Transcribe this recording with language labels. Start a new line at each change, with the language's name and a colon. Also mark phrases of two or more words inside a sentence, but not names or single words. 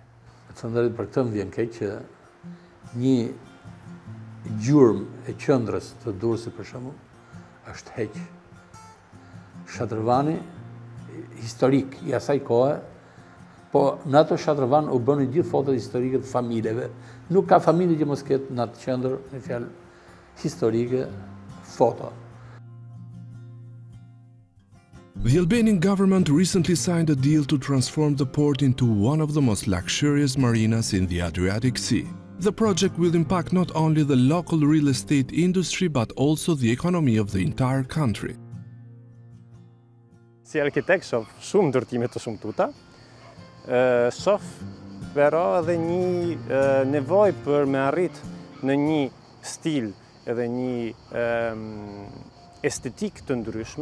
Albanian: Të thënderit për këtë më vjen keq që një gjurmë e qëndrës të Durrësit për shembull është heq. Shatërvani historik I asaj kohe, po në ato shatërvan u bënë gjithë fotot historike të familjeve. Nuk ka familje që mos ketë në atë qendër, në fjalë historike, foto.
English: The Albanian government recently signed a deal to transform the port into one of the most luxurious marinas in the Adriatic Sea. The project will impact not only the local real estate industry, but also the economy of the entire country.
Albanian: Si arkitekt shoh shumë ndërtime të shumtuta. Shoh però edhe një nevojë për me arrit në një stil edhe një estetik të ndryshme.